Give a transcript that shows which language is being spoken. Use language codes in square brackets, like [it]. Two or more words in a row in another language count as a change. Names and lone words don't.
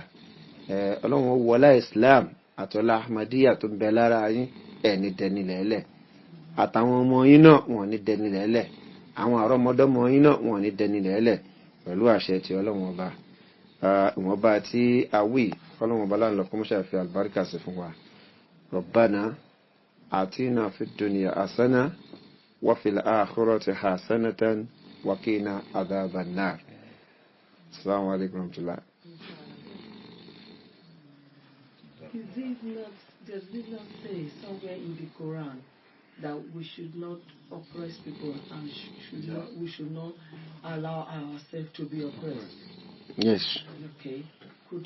[yo] Ọlọ́run wọlá Islam àtọ́lá Ahmadiyya tó ń bẹ lára yín, ẹ̀ ní dẹni lẹ́lẹ̀. Àtàwọn ọmọ yín náà wọ́n ní dẹni lẹ́lẹ̀. Àwọn àrọ́mọdọ́mọ yín náà wọ́n ní dẹni lẹ́lẹ̀ pẹ̀lú àṣẹ ti Ọlọ́run ọba. Ìwọ̀nba tí a wí Ọlọ́run ọba láńlọ kó mọ́ṣẹ́ fi àlùbáríkà sí fún wa. [ar] ربنا آتنا في الدنيا حسنة وفي الآخرة حسنة وقنا عذاب النار. السلام عليكم ورحمة الله. [en] Does it not say somewhere in the Quran that we should not oppress people and we should not allow ourselves to be oppressed? Yes. Okay. Could